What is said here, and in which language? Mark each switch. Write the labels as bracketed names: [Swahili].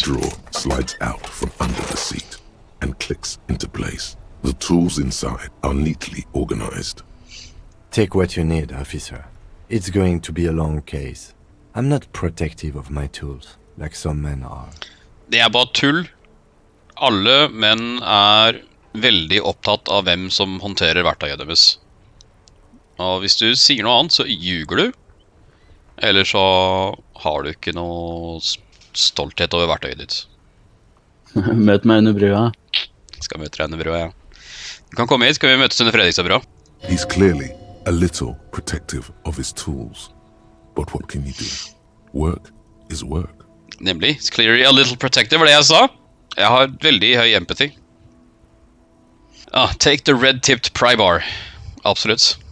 [English] drawer slides out from under the seat and clicks into place. The tools inside are neatly organized. Take what you need, officer. It's going to be a long case. I'm not protective of my tools, like some men are. [Norwegian] Det er bare tull. Alle menn er veldig opptatt av hvem som håndterer verktøyet deres. Og hvis du sier noe annet, så ljuger du. Eller så har du ikke noe stolthet over verktøyet ditt. Møt meg under brua. Skal møte deg under brua, ja. Du kan komme hit, skal vi møtes under Fredrikstad-brua. [English] He's clearly a little protective of his tools. But what can you do? Work is work. [Norwegian] Nemlig, [English] it's clearly a little protective, [Norwegian] var det jeg sa. Jeg har veldig høy empathy. [English] Take the red-tipped pry bar. [Norwegian] Absolutt.